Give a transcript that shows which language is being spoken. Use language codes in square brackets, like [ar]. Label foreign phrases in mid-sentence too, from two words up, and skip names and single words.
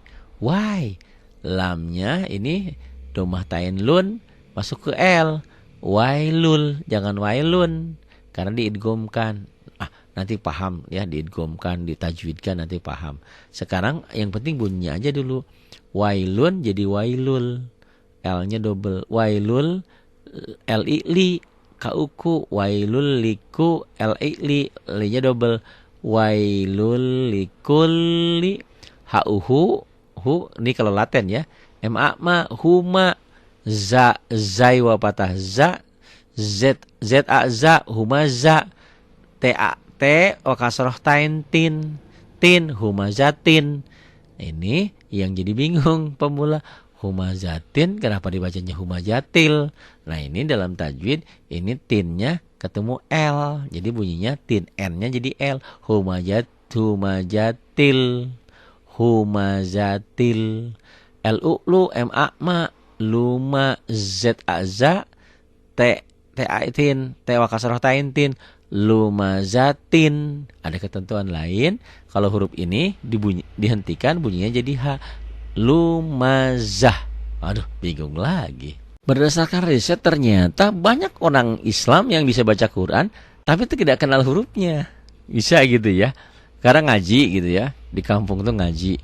[id] Lamnya ini domah tain lun masuk ke L. Wailul, jangan wailun karena diidghamkan. Nanti paham ya, diidghamkan, ditajwidkan nanti paham. Sekarang yang penting bunyinya aja dulu. Wailun jadi wailul. L-nya double. Wailul L-I-Li kauku. Wailul liku L-I-Li. Li-nya double. [ar] ويل لكل. [id] Hauhu. Hu ini kalau laten ya. Ma huma. Zai wa patah za. Z a za huma za. T wa kasroh tain tin humazatin. Ini yang jadi bingung pemula, humazatin kenapa dibacanya humazatil. Nah ini dalam tajwid ini tinnya ketemu L, jadi bunyinya tin, N-nya jadi L. Humazatil L-U-Lu M-A-Ma luma Z-A-za T-A-tin T wa kasroh tain tin lumazatin. Ada ketentuan lain. Kalau huruf ini dihentikan bunyinya jadi H. Lumazah. Aduh, bingung lagi. Berdasarkan riset ternyata banyak orang Islam yang bisa baca Quran tapi tidak kenal hurufnya. Bisa gitu ya. Karena ngaji gitu ya. Di kampung tuh ngaji.